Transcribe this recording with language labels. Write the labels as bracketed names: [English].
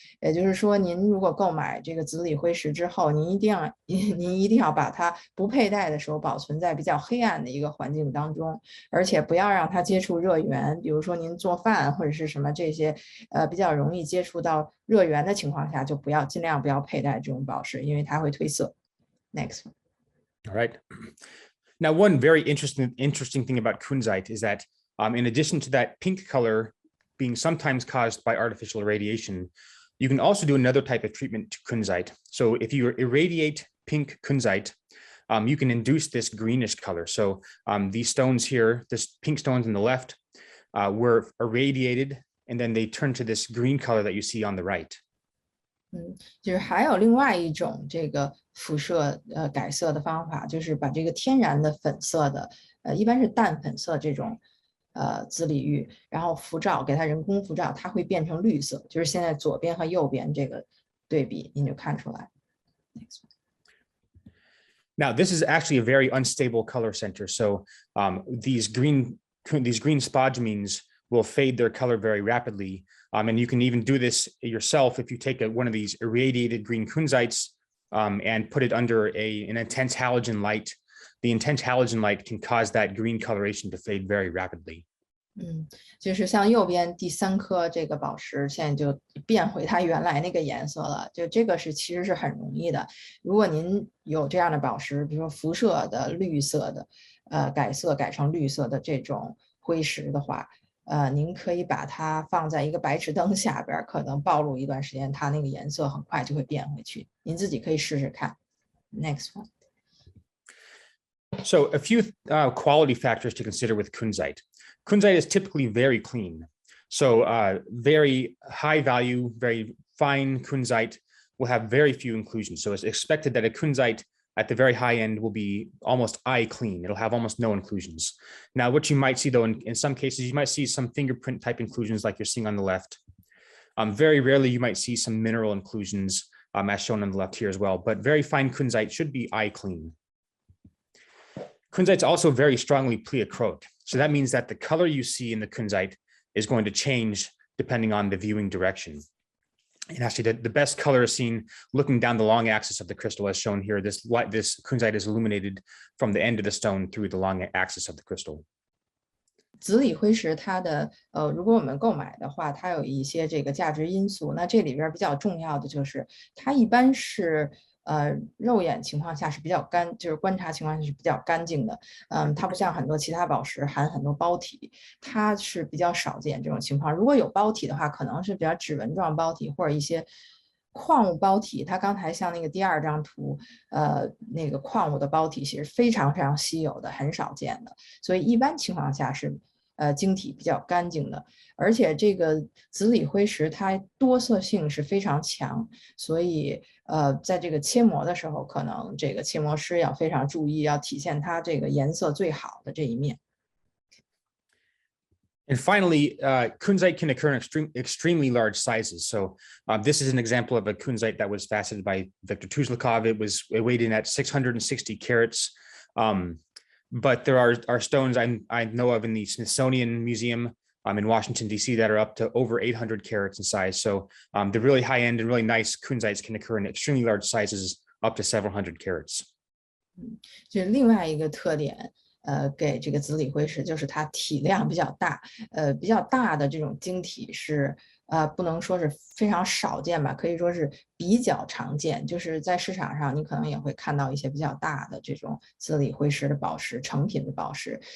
[Chinese] 也就是说，您如果购买这个紫锂辉石之后，您一定要把它不佩戴的时候保存在比较黑暗的一个环境当中，而且不要让它接触热源。比如说您做饭或者是什么这些比较容易接触到热源的情况下，就尽量不要佩戴这种宝石，因为它会褪色。 [English] Next one. All right. Now, one very interesting thing about Kunzite is that in addition to that pink color being sometimes caused by artificial irradiation, you can also do another type of treatment to Kunzite. So if you irradiate pink Kunzite, you can induce this greenish color. So these stones here, this pink stones on the left, were irradiated, and then they turn to this green color that you see on the right. [Chinese] 就是还有另外一种这个辐射改色的方法，就是把这个天然的粉色的一般是淡粉色这种紫锂玉，然后辐照给它人工辐照，它会变成绿色，就是现在左边和右边这个对比，您就看出来。 [English] Now, this is actually a very unstable color center. So these green spodumene will fade their color very rapidly. And you can even do this yourself if you take one of these irradiated green kunzites and put it under an intense halogen light. The intense halogen light can cause that green coloration to fade very rapidly. [Chinese] 就是像右边第3颗这个宝石，现在就变回它原来那个颜色了。就这个其实是很容易的。如果您有这样的宝石，比如说辐射的绿色的，改色改成绿色的这种辉石的话，您可以把它放在一个白炽灯下边，可能暴露一段时间，它那个颜色很快就会变回去。您自己可以试试看。 [English] Next one. So a few quality factors to consider with Kunzite. Kunzite is typically very clean. So very high value, very fine Kunzite will have very few inclusions. So it's expected that a Kunzite at the very high end will be almost eye clean. It'll have almost no inclusions. Now, what you might see though, in some cases, you might see some fingerprint type inclusions like you're seeing on the left. Very rarely, you might see some mineral inclusions as shown on the left here as well, but very fine Kunzite should be eye clean. Kunzite is also very strongly pleochroic. So that means that the color you see in the Kunzite is going to change depending on the viewing direction. And actually, the best color is seen looking down the long axis of the crystal, as shown here. This Kunzite is illuminated from the end of the stone through the long axis of the crystal. [Chinese] 紫锂辉石它的如果我们购买的话，它有一些这个价值因素。那这里边比较重要的就是它一般是肉眼情况下是比较干，就是观察情况下是比较干净的。它不像很多其他宝石含很多包体，它是比较少见这种情况。如果有包体的话，可能是比较指纹状包体或者一些矿物包体。它刚才像那个第2张图，那个矿物的包体其实非常非常稀有的，很少见的。所以一般情况下是晶体比较干净的。而且这个紫锂辉石它多色性是非常强，所以在这个切磨的时候，可能这个切磨师要非常注意，要体现它这个颜色最好的这一面。 [English] And finally, Kunzite can occur in extremely large sizes. So this is an example of a Kunzite that was faceted by Viktor Tuzlakov. It weighed in at 660 carats. But there are stones I know of in the Smithsonian Museum in Washington, D.C. that are up to over 800 carats in size. So the really high end and really nice Kunzites can occur in extremely large sizes up to several hundred carats. [Chinese] 就是另外一个特点，给这个紫锂辉石就是它体量比较大，比较大的这种晶体是不能说是非常少见吧，可以说是比较常见。就是在市场上，你可能也会看到一些比较大的这种紫锂辉石的宝石，成品的宝石。